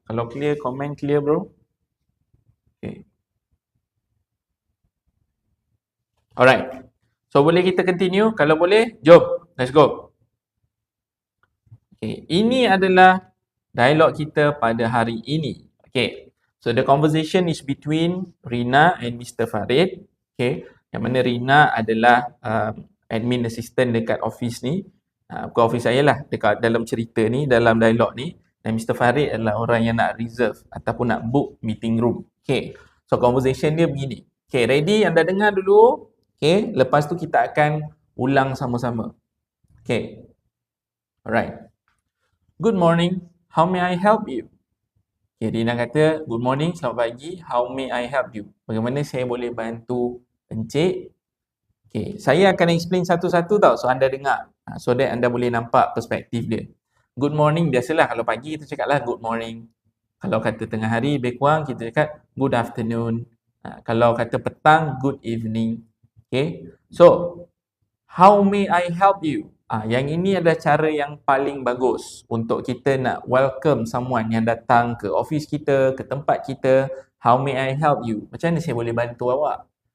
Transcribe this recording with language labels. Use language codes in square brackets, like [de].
[ms] Kalau clear, comment clear bro. Okay. Alright. So boleh kita continue? Kalau boleh, jom. [en] Let's go. [ms] Okay, ini adalah dialog kita pada hari ini. Okay. [en] So the conversation is between Rina and Mr. Farid. Okay. [ms] Yang mana Rina adalah admin assistant dekat office ni. Bukan office saya lah. Dekat dalam cerita ni, dalam dialog ni. Dan Mr. Farid adalah orang yang nak reserve ataupun nak book meeting room. Okay. So conversation dia begini. Okay. Ready? Anda dengar dulu. Okay. Lepas tu kita akan ulang sama-sama. Okay. Alright. [en] Good morning. How may I help you? Okay, Rina kata, good morning, [ms] selamat pagi. [en] How may I help you? [ms] Bagaimana saya boleh bantu Encik? Okay, saya akan explain satu-satu tau. So, anda dengar. [en] So that [ms] anda boleh nampak perspektif dia. Good morning, biasalah kalau pagi kita cakaplah [en] good morning. [ms] Kalau kata tengah hari, lebih kurang kita cakap [en] good afternoon. [ms] Kalau kata petang, [en] good evening. Okay, so how may I help you? [ms] Yang ini adalah cara yang paling bagus untuk kita nak [en] welcome someone [ms] yang datang ke office kita, ke tempat kita. [en] How may I help you? [ms] Macam mana saya boleh bantu awak?